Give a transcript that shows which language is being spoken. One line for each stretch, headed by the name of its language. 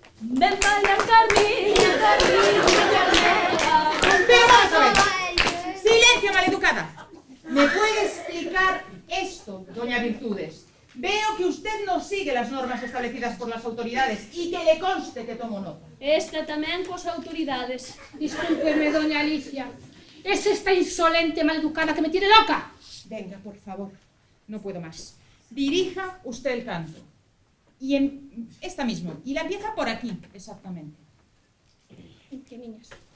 Spanish: Ven para Carmen, Vamos a ver. ¡Silencio, maleducada! ¿Me puede explicar esto, doña Virtudes? Veo que usted no sigue las normas establecidas por las autoridades y que le conste que tomo nota.
Galician: Esta tamén cos autoridades.
Spanish: Discúlpeme, doña Alicia. Es esta insolente maleducada que me tiene loca. Venga, por favor, no puedo más. Dirija usted el canto. Y esta mismo. Y la empieza por aquí, exactamente. ¿Qué niñas?